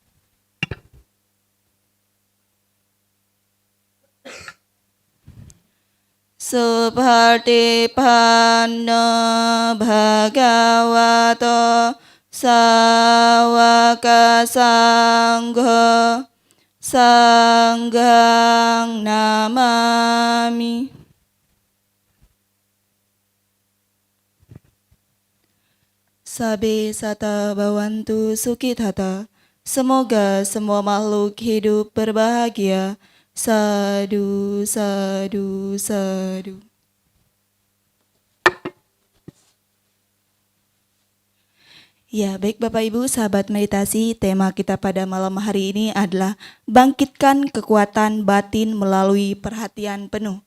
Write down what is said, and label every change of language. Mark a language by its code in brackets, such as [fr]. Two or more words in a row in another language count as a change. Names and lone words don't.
[pi] Supatipanno Bhagavato Sawaka Sangho Sanggang namami. Sabe sata bawantu sukitata. [id] Semoga semua makhluk hidup berbahagia. [pi] Sadu, sadu, sadu. [id] Ya, baik Bapak Ibu, sahabat meditasi, tema kita pada malam hari ini adalah bangkitkan kekuatan batin melalui perhatian penuh.